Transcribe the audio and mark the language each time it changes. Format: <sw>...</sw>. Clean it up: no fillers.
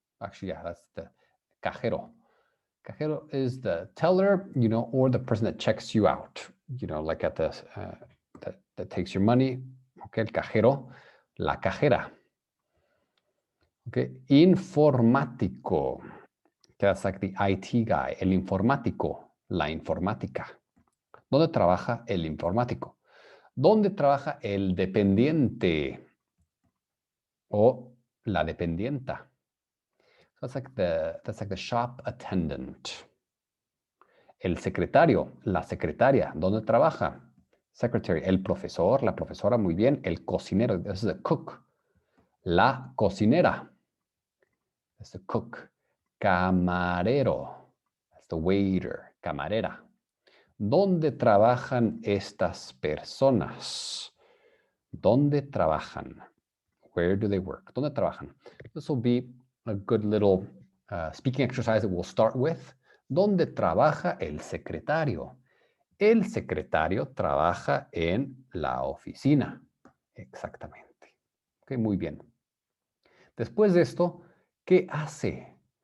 <en>Actually, yeah, that's the cajero. Cajero is the teller, or the person that checks you out, like at the that takes your money.</en> <es>Okay, el cajero, la cajera. Okay, informático.</es> <en>That's like the IT guy,</en> <es>el informático, la informática. ¿Dónde trabaja el informático? ¿Dónde trabaja el dependiente o la dependienta?</es> <en>That's like the shop attendant.</en> <es>El secretario, la secretaria, ¿dónde trabaja? Secretary, el profesor, la profesora, muy bien. El cocinero,</es> <en>this is a cook.</en> <es>La cocinera,</es> <en>that's the cook. Camarero, that's the waiter.</en> <es>Camarera. ¿Dónde trabajan estas personas? ¿Dónde trabajan?</es> <en>Where do they work?</en> <es>¿Dónde trabajan?</es> <en>This will be a good little speaking exercise that we'll start with.</en> <es>¿Dónde trabaja el secretario? El secretario trabaja en la oficina. Exactamente. Ok, muy bien. Después de esto, ¿qué hace?</es>